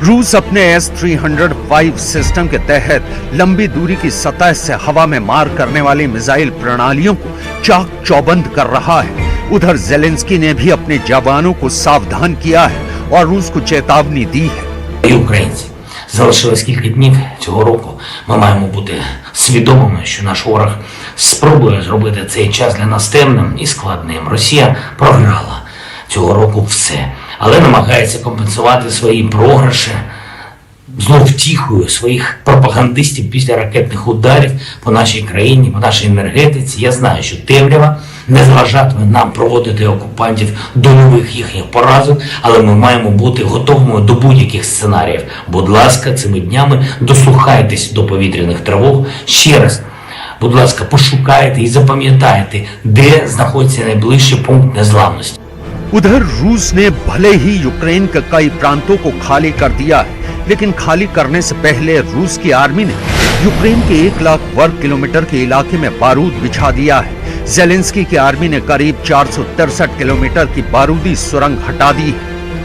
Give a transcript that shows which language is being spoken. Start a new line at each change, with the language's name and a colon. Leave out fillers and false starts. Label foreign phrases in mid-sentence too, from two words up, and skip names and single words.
Hindi: रूस अपने S-300 सिस्टम के तहत लंबी दूरी की सतह से हवा में मार करने वाली मिसाइल प्रणालियों को चाक चौबंद कर रहा है। उधर ज़ेलेंस्की ने भी अपने जवानों को सावधान किया है और रूस को चेतावनी दी है।
Ukrainian: Залишилось кілька днів цього року. Ми маємо бути свідомими, що наш ворог спробує зробити цей час для нас темним і складним. Росія програла цього року все, але намагається компенсувати свої програші знов втіхою своїх пропагандистів після ракетних ударів по нашій країні, по нашій енергетиці. Я знаю, що темрява не заважатиме нам проводити окупантів до нових їхніх поразок, але ми маємо бути готовими до будь-яких сценаріїв. Будь ласка, цими днями дослухайтесь до повітряних тривог. Ще раз, будь ласка, пошукайте і запам'ятайте, де знаходиться найближчий пункт незламності.
Hindi: उधर रूस ने भले ही यूक्रेन के कई प्रांतों को खाली कर दिया है, लेकिन खाली करने से पहले रूस की आर्मी ने यूक्रेन के 1 लाख वर्ग किलोमीटर के इलाके में बारूद बिछा दिया है। ज़ेलेंस्की की आर्मी ने करीब 463 किलोमीटर की बारूदी सुरंग हटा दी है।